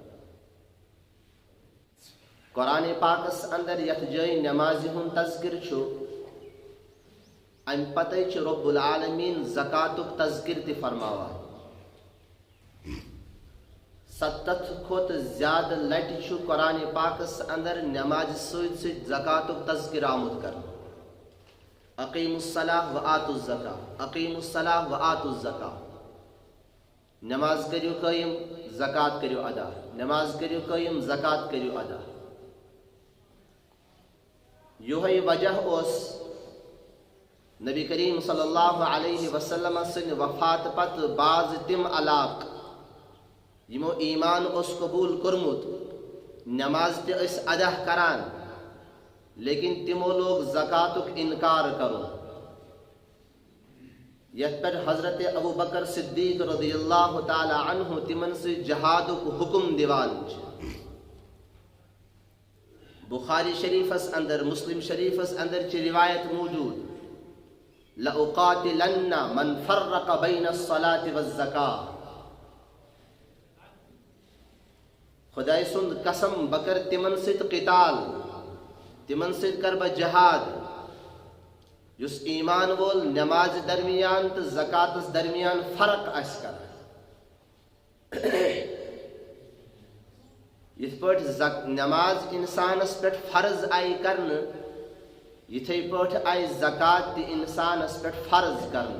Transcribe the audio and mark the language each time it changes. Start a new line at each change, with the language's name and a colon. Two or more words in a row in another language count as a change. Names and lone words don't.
Kashmiri: قرآن پاکس اندر یتھ جایہِ نمازِ ہُنٛد تذکر چھُ، امہِ پتے چھُ
Arabic: رب العالمیٖن
Kashmiri: زکاتُک تذکر تہِ فرماوان. 70 کھۄتہٕ زیادٕ لٹہِ چھُ قرآن پاکس اندر نمازِ سۭتۍ سۭتۍ زکاتُک تذکر آمُت کرنہٕ.
Arabic: اقیموا الصلاة وآتوا الزکاة، اقیموا الصلاة وآتوا الزکاة.
Kashmiri: نماز کٔرِو قٲیِم، زکات کٔرِو ادا. نماز کٔرِو قٲیِم، زکات کٔرِو ادا. یِہوٚے وجہ اوس نبی کریم
Arabic: صلی اللہ علیہ وسلم
Kashmiri: سٕنٛدِ وفات پتہٕ بعض تِم علاقہٕ یِمو ایمان اوس قبوٗل کوٚرمُت، نماز تہِ ٲسۍ ادا کران، لیکن تِمو لوگ زکاتُک انکار کرُن. یتھ پٮ۪ٹھ حضرت ابو بکر صدیق
Arabic: رضی اللہ تعالی عنہ
Kashmiri: تِمن سۭتۍ جہادُک حکم دِوان چھِ. بخاری شریفس اندر، مسلم شریفس اندر چھِ روایت موجود:
Arabic: لَأُقَاتِلَنَّ مَنْ فَرَّقَ بَيْنَ الصَّلَاةِ وَالزَّكَاةِ.
Kashmiri: خدائے سُنٛد قسم، بہٕ کرٕ تِمن سۭتۍ قتال، تِمن سۭتۍ کرٕ بہٕ جہاد یُس ایمان وول نمازِ درمیان تہٕ زکاتس درمیان فرق آسہِ کران. یِتھ پٲٹھۍ نماز انسانس پٮ۪ٹھ فرض آیہِ کرنہٕ، یِتھے پٲٹھۍ آیہِ زکات تہِ انسانس پٮ۪ٹھ فرض کرنہٕ.